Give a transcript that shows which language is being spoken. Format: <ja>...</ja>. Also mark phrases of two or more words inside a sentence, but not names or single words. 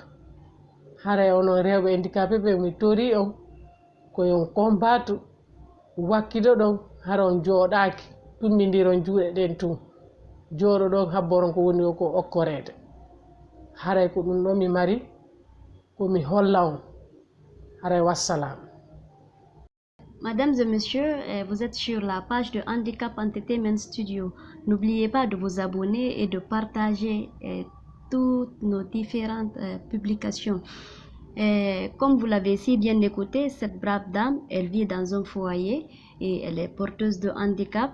<ff>Haray onon rewɓe handicapé ɓe mi tori on koyon combatu wakkilo ɗon haron jooɗaki tummidiron juuɗe ɗen tun jooɗo ɗon habboron ko woni ko okkorede. Haray ko ɗum ɗo mi mari komi holla on. Haray wassalam.</ff> <fr>Mesdames et messieurs, vous êtes sur la page de Handicap Entertainment Studio. N'oubliez pas de vous abonner et de partager toutes nos différentes publications. Comme vous l'avez si bien écouté, cette brave dame, elle vit dans un foyer et elle est porteuse de handicap.</fr>